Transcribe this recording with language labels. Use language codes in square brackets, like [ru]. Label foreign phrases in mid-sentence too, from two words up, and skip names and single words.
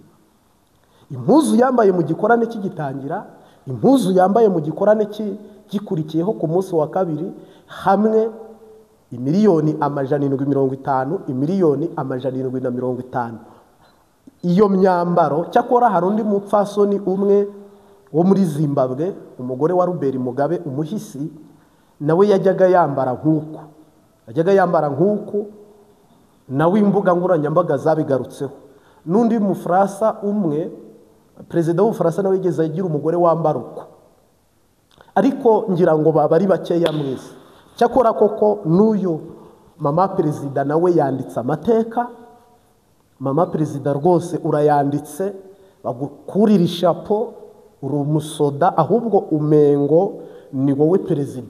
[rw] impuzu yambaye mu gikorane cy'igitangira impuzu yambaye mu gikorane gikurikiyeho ku munsi wa 2 hamwe imiliyoni 750 imiliyoni 750 iyo myambaro cyakora hari undi mupfasoni umwe wo muri Zimbabwe umugore wa Robert Mugabe umuhisi nawe yajyaga yambara nk'uko nawe imbuga nguranyambaga zabigarutseho n'undi mufrasa umwe perezida w'Ubufaransa nawe yigeze agira umugore wambara uko ariko ngira ngo baba ari bakeya mwese cyakora koko n'uyu mama perezida nawe yanditse amateka mama perezida rwose urayanditse bagukurira ishapo uri umusoda ahubwo umengo ni wowe perezida.